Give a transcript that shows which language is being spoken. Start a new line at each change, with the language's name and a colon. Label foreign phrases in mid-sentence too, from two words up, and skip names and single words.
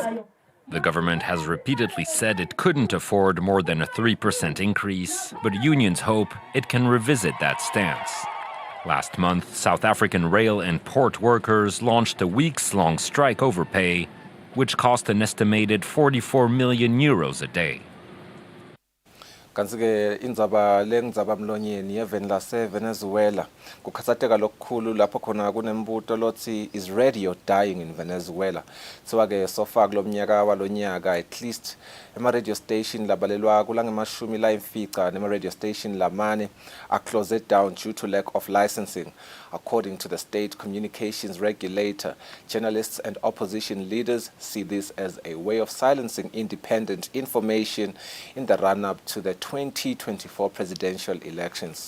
English: The government has repeatedly said it couldn't afford more than a 3% increase, but unions hope it can revisit that stance. Last month, South African rail and port workers launched a weeks-long strike over pay, which cost an estimated 44 million euros a day.
Swati: Kanti-ke indzaba lengdzabamlonyeni yeveni lase-Venezuela kukhatsateka lokukhulu lapho khona kunembuto lothi
English: is radio dying in Venezuela.
Swati: Kuthiwa-ke
English: so far
Swati: kulo mnyaka walonyaka
English: at least
Swati: ema-
English: radio station
Swati: labalelwa kulangemashumi layimfica nema-
English: radio station
Swati: lamane
English: are closed down due to lack of licensing. According to the state communications regulator, journalists and opposition leaders see this as a way of silencing independent information in the run-up to the 2024 presidential elections.